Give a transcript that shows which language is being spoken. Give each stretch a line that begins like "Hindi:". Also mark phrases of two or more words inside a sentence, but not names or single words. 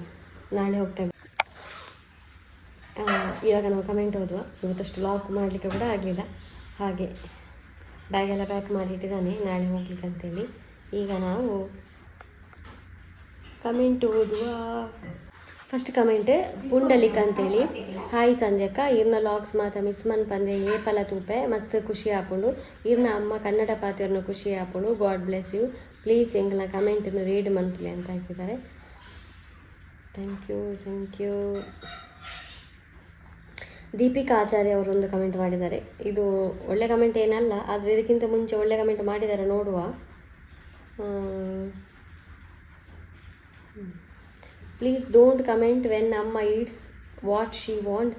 Kannada: ನಾಳೆ ಹೋಗ್ತೇವೆ. ಇವಾಗ ನಾವು ಕಮೆಂಟ್ ಓದುವ. ಇವತ್ತಷ್ಟು ಬ್ಲಾಗ್ ಮಾಡಲಿಕ್ಕೆ ಕೂಡ ಆಗಲಿಲ್ಲ. ಹಾಗೆ ಬ್ಯಾಗೆಲ್ಲ ಪ್ಯಾಕ್ ಮಾಡಿಟ್ಟಿದ್ದಾನೆ ನಾಳೆ ಹೋಗ್ಲಿಕ್ಕೆ ಅಂತೇಳಿ. ಈಗ ನಾವು ಕಮೆಂಟ್ ಓದುವ. ಫಸ್ಟ್ ಕಮೆಂಟ್ ಪುಂಡಲಿಕ್ ಅಂತೇಳಿ.
Tulu: ಹಾಯ್ ಸಂಜಕ್ಕ ಇರ್ನ ಲಾಗ್ಸ್ ಮಾತ ಮಿಸ್ ಮನ್ ಪಂದೆ ಏಪಲ ತೂಪೆ ಮಸ್ತ್ ಖುಷಿ ಆಪುಂಡು. ಇರ್ನ ಅಮ್ಮ ಕನ್ನಡ ಪಾತಿಯವ್ರನ್ನ ಖುಷಿ ಆಪುಂಡು.
English: God bless you.
Kannada: ಪ್ಲೀಸ್ ಎಂಗ್ಲ ಕಮೆಂಟನ್ನು ರೀಡ್ ಮಾಡ್ಲಿ ಅಂತ ಹಾಕಿದ್ದಾರೆ.
English: Thank you.
Kannada: ದೀಪಿಕಾ ಆಚಾರ್ಯ ಅವರೊಂದು ಕಮೆಂಟ್ ಮಾಡಿದ್ದಾರೆ. ಇದು ಒಳ್ಳೆ ಕಮೆಂಟ್ ಏನಲ್ಲ, ಆದರೆ ಇದಕ್ಕಿಂತ ಮುಂಚೆ ಒಳ್ಳೆ ಕಮೆಂಟ್ ಮಾಡಿದ್ದಾರೆ, ನೋಡುವ.
English: Please don't comment when Amma eats what she wants.